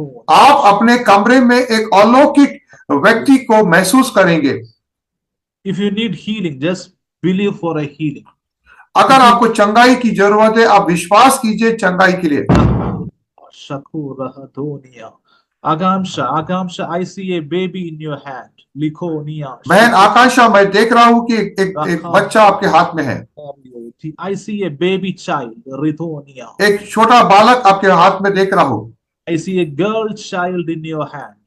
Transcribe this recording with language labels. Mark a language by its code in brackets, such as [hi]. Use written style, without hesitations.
[hi] आप अपने कमरे में एक अलौकिक व्यक्ति को महसूस करेंगे। [en] If you need healing, just believe for a healing. [hi] अगर आपको चंगाई की जरूरत है, आप विश्वास कीजिए चंगाई के लिए। Shakurahatonia. [en] Agamsha, I see a baby in your hand. Likonia. [hi] बहन आकांक्षा, मैं देख रहा हूं कि एक बच्चा आपके हाथ में है, [en] I see a baby child. Rithonia. [hi] एक छोटा बालक आपके हाथ में देख रहा हूं। [en] I see a girl child in your hand.